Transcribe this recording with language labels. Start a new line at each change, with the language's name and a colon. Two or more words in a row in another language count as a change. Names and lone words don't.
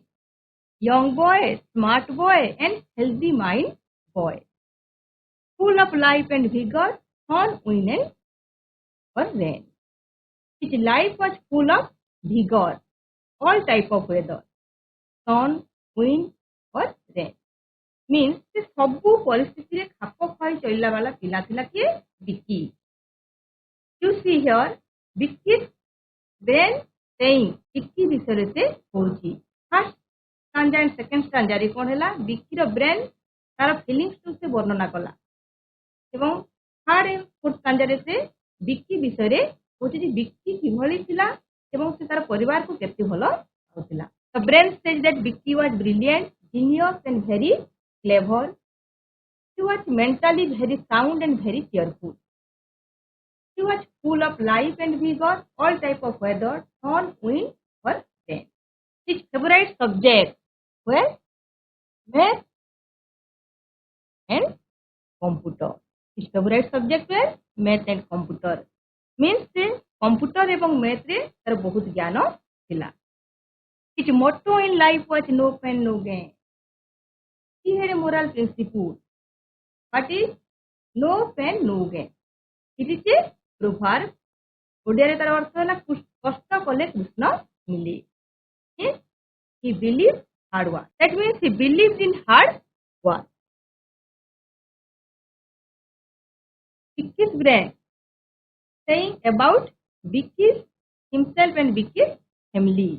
English: Young boy, smart boy, and healthy mind boy. Full of life and vigor, sun, wind, and or rain. His life was full of vigor, all type of weather, sun, wind, or rain.
Odia: Means ସେ ସବୁ ପରିସ୍ଥିତିରେ ଖାପ ଖୁଆଇ ଚଳିଲା ବାଲା ପିଲା ଥିଲା କିଏ? ବିକି.
English: You see here, Vicky's brain saying
Odia: ବିକି ବିଷୟରେ ସେ କହୁଛି.
English: First stanza and second stanza ରେ
Odia: କଣ ହେଲା? ବିକିର ବ୍ରେନ୍ ତାର ଫିଲିଂସକୁ ସେ ବର୍ଣ୍ଣନା କଲା. ଏବଂ
English: third and fourth stanza
Odia: ରେ ସେ ବିକି ବିଷୟରେ କହୁଛି ଯେ ବିକି କିଭଳି ଥିଲା ଏବଂ ସେ ତାର ପରିବାରକୁ କେତେ ଭଲ ପାଉଥିଲା.
English: The brain says that Vicky was brilliant, genius and very clever. He was mentally very sound and very cheerful. He was full of life and vigor, all type of weather, sun, wind, or rain. His favorite subjects were math and computer. His favorite subjects were math and computer. Means
Odia: ସେ computer ଏବଂ math ରେ ତାର ବହୁତ ଜ୍ଞାନ ଥିଲା.
English: His motto in life was no pain, no gain. He had a moral principle. What is no pain, no gain? It is a proverb.
Odia: ଓଡ଼ିଆରେ ତାର ଅର୍ଥ ହେଲା କଷ୍ଟ କଲେ କୃଷ୍ଣ ମିଳେ.
English: He believed hard work. That means he believed in hard work. Vicky's brain saying about Vicky's himself and Vicky's family.